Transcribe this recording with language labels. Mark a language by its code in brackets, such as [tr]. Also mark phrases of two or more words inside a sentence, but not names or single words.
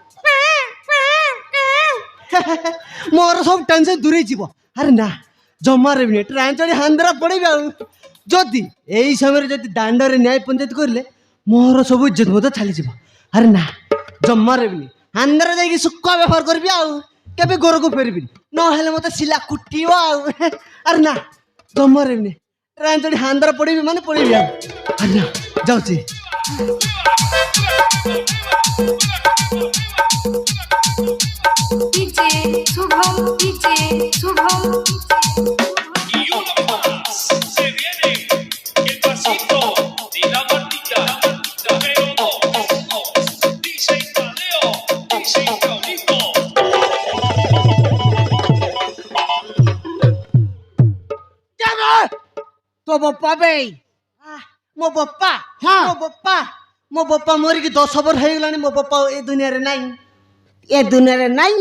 [or] ମୋର ସବୁ ଟେନସନ୍ ଦୂରେଇ ଯିବ ଆରେ ନା ଜମାରେ ବି ଟ୍ରେନ୍ ଯୋଡ଼ି ହାନ୍ଦ୍ରା ପଳେଇବି ଆଉ ଯଦି ଏଇ ସମୟରେ ଯଦି ଦାଣ୍ଡରେ ନ୍ୟାୟ ପଞ୍ଚାୟତ କରିଲେ ମୋର ସବୁ ଇଜ୍ଜତ ମଧ୍ୟ ଚାଲିଯିବ ଆରେ ନା ଜମାରେ ବି ହାନ୍ଦ୍ରା ଯାଇକି ଶୁଖୁଆ ବେପାର କରିବି ଆଉ କେବେ ଘରକୁ ଫେରିବିନି ନହେଲେ ମତେ ଶିଲା କୁଟିବ ଆଉ ଆରେ ନା ଜମାରେ ବି ଟ୍ରେନ୍ ଯୋଡ଼ି ହାନ୍ଦ୍ରା ପଳେଇବି ମାନେ ପଳେଇବି ଆଉ ଆରେ ନା ଯାଉଛି DJ Subham, DJ Subham. [es] Y uno más se viene el pasito de la Martita, pero dice Tadeo, dice Paulito. [or] ତୋ ବାପା ବେ ମୋ ବାପା ହଁ। ମୋ ବାପା ମରିକି 10 ବର୍ଷ ହେଇଗଲାଣି ମୋ ବାପା ଏ ଦୁନିଆରେ ନାହିଁ ଏ ଦୁନିଆରେ ନାଇଁ